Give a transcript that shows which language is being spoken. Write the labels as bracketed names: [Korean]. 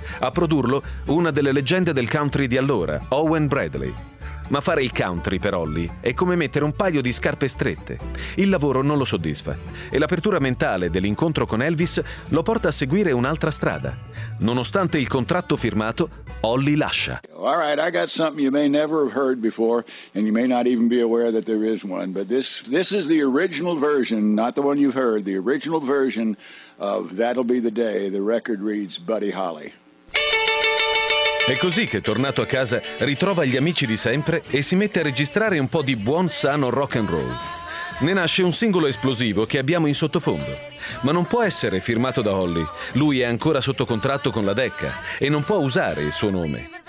[Italian] A produrlo, una delle leggende del country di allora, Owen Bradley. Ma fare il country per Holly è come mettere un paio di scarpe strette. Il lavoro non lo soddisfa e l'apertura mentale dell'incontro con Elvis lo porta a seguire un'altra strada. Nonostante il contratto firmato, Holly lascia. [English] All right, I got something you may never have heard before and you may not even be aware that there is one, but this is the original version, not the one you've heard, the original version of That'll Be the Day, the record reads Buddy Holly. [Italian] È così che, tornato a casa, ritrova gli amici di sempre e si mette a registrare un po' di buon sano rock and roll. Ne nasce un singolo esplosivo che abbiamo in sottofondo. Ma non può essere firmato da Holly. Lui è ancora sotto contratto con la Decca e non può usare il suo nome.